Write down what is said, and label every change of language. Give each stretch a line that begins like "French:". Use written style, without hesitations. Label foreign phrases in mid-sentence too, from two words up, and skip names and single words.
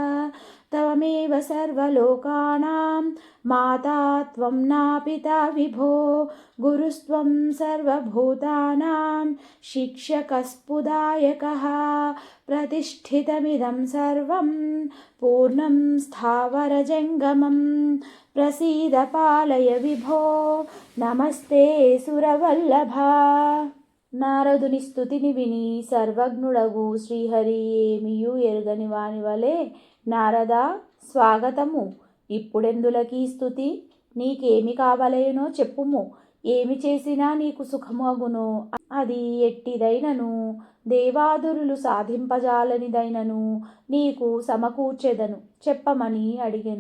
Sanskrit: त्वमेव सर्वलोकानां माता त्वं नापिता विभो गुरुस्त्वं सर्वभूतानां शिक्षकस्पुदायकः प्रतिष्ठितमिदं सर्वं पूर्णं स्थावरजङ्गमं प्रसीद पालय विभो नमस्ते सुरवल्लभा.
Telugu: నారదుని స్తుతిని విని సర్వజ్ఞుడగు శ్రీహరి ఏమియూ ఎరుగని వాని వలె, నారదా స్వాగతము, ఇప్పుడెందులకీ స్తుతి? నీకేమి కావలేనో చెప్పుము. ఏమి చేసినా నీకు సుఖమగునో, అది ఎట్టిదైనను దేవాదురులు సాధింపజాలనిదైనను నీకు సమకూర్చెదను చెప్పమని అడిగెను.